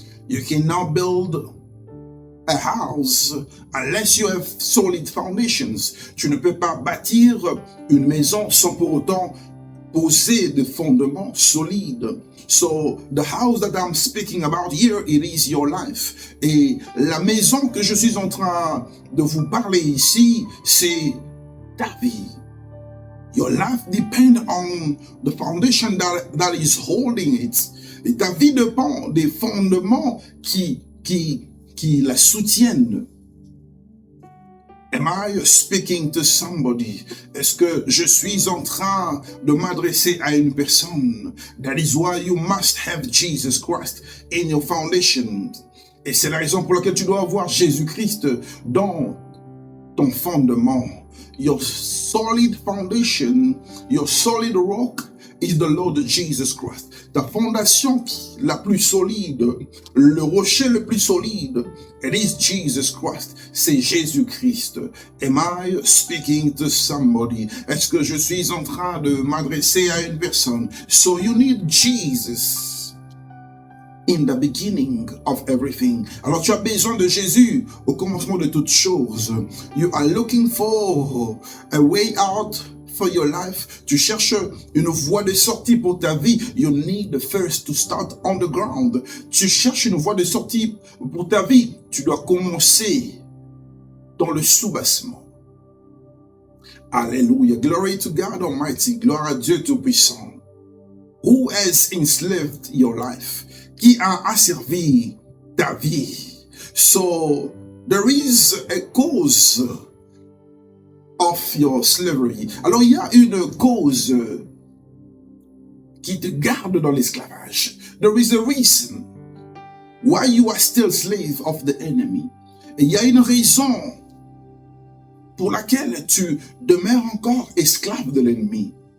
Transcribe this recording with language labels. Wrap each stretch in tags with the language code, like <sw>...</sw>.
<en>You cannot build a house unless you have solid foundations.</en> <fr>Tu ne peux pas bâtir une maison sans pour autant poser des fondements solides.</fr> <en>So, the house that I'm speaking about here, it is your life.</en> <fr>Et la maison que je suis en train de vous parler ici, c'est ta vie.</fr> <en>Your life depends on the foundation that is holding it.</en> <fr>Et ta vie dépend des fondements qui la soutiennent.</fr> <en>Am I speaking to somebody?</en> <fr>Est-ce que je suis en train de m'adresser à une personne?</fr> <en>That is why you must have Jesus Christ in your foundation.</en> <fr>Et c'est la raison pour laquelle tu dois avoir Jésus-Christ dans ton fondement.</fr> <en>Your solid foundation, your solid rock is the Lord Jesus Christ.</en> <fr>Ta fondation la plus solide, le rocher le plus solide,</fr> <en>it is Jesus Christ.</en> <fr>C'est Jésus-Christ.</fr> <en>Am I speaking to somebody?</en> <fr>Est-ce que je suis en train de m'adresser à une personne?</fr> <en>So you need Jesus in the beginning of everything.</en> <fr>Alors tu as besoin de Jésus au commencement de toutes choses.</fr> <en>You are looking for a way out for your life.</en> <fr>Tu cherches une voie de sortie pour ta vie.</fr> <en>You need first to start on the ground.</en> <fr>Tu cherches une voie de sortie pour ta vie. Tu dois commencer dans le soubassement.</fr> <en>Alléluia. Glory to God Almighty.</en> <fr>Gloire à Dieu Tout-Puissant.</fr> <en>Who has enslaved your life?</en> <fr>qui a asservi ta vie.</fr> <en>So there is a cause of your slavery.</en> <fr>Alors il y a une cause qui te garde dans l'esclavage.</fr> <en>There is a reason why you are still slave of the enemy.</en> <fr>Et il y a une raison pour laquelle tu demeures encore esclave de l'ennemi.</fr>